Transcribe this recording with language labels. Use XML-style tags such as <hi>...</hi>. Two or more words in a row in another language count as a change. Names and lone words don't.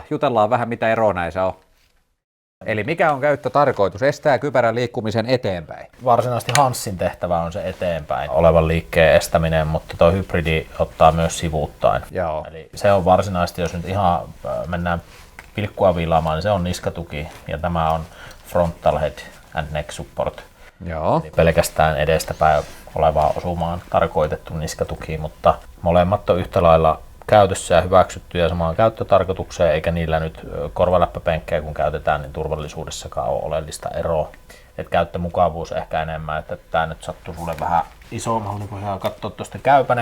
<fi>Jutellaan vähän mitä eroa näissä on. Eli mikä on käyttötarkoitus? Estää kypärän liikkumisen eteenpäin. Varsinaisesti Hansin tehtävä on se eteenpäin olevan liikkeen estäminen, mutta tuo hybridi ottaa myös sivuuttain. Joo. Eli se on varsinaisesti, jos nyt ihan mennään pilkkua viilaamaan, niin se on niskatuki ja tämä on</fi> <en>frontal head and neck support.</en> <fi>Joo. Eli pelkästään edestäpäin olevaa osumaan tarkoitettu niskatuki, mutta molemmat on yhtä lailla käytössä ja hyväksyttyjä samaan käyttötarkoitukseen, eikä niillä nyt korvaläppäpenkkejä kun käytetään, niin turvallisuudessakaan ole oleellista eroa. Et käyttömukavuus ehkä enemmän, että tämä nyt sattuu sulle vähän isommalle, niin voidaan katsoa tuosta käypäne.</fi>